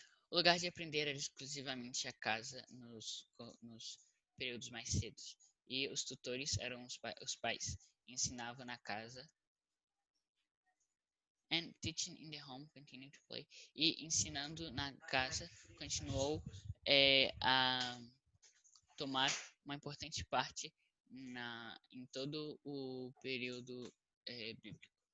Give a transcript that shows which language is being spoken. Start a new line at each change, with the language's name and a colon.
Portuguese: O lugar de aprender era exclusivamente a casa nos períodos mais cedos, e os tutores eram os pais. Ensinavam na casa.
English: And teaching in the home continued to play.
Portuguese: E ensinando na casa continuou a tomar uma importante parte em todo o período bíblico.